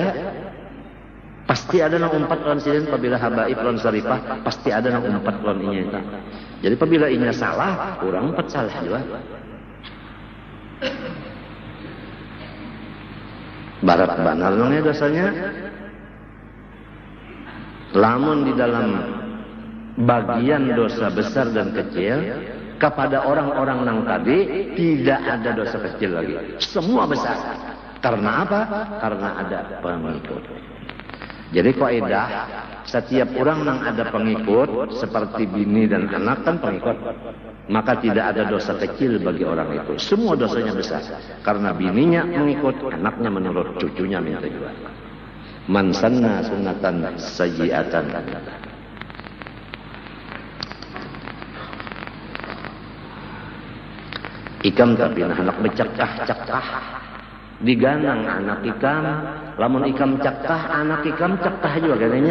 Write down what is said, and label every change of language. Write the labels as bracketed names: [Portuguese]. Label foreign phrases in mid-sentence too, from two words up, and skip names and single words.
[Banjar] Pasti ada yang umpat lawan sidin. Apabila habaib lawan syarifah, pasti ada yang umpat lawan inya. Jadi apabila inya salah, orang umpat salah juga. Barat banar nongnya dosanya. Lamun di dalam bagian dosa besar dan kecil, kepada orang-orang nang tadi tidak ada dosa kecil lagi, semua besar. Karena apa? Karena ada pengikut. Jadi kaidah, setiap orang nang ada pengikut seperti bini dan anak kan pengikut, maka tidak ada dosa kecil bagi orang itu. Semua dosanya besar karena bininya mengikut, anaknya menurut, cucunya minta juga. [Arabic] من سن سنة سيئة. [Banjar] Ikam tapi anak becakah diganang anak ikam, lamun ikam cakah anak ikam cakah juga katanya.